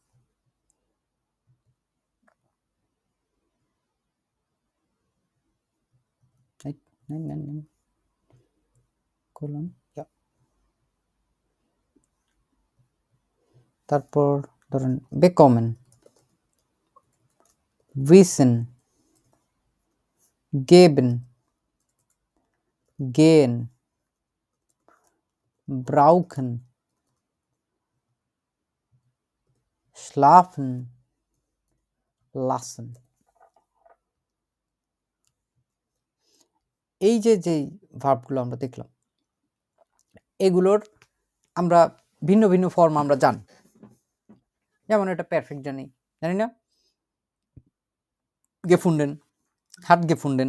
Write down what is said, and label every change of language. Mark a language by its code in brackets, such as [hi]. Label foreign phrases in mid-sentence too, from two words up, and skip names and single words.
[bn] তারপর ধরেন বেকমেন, [de] wissen, geben, gehen, brauchen, schlafen, lassen। [bn] এই যে ভার্বগুলো আমরা দেখলাম, এগুলোর আমরা ভিন্ন ফর্ম আমরা জানি। যেমন এটা পারফেক্ট জানি না, [de] gefunden, hat gefunden.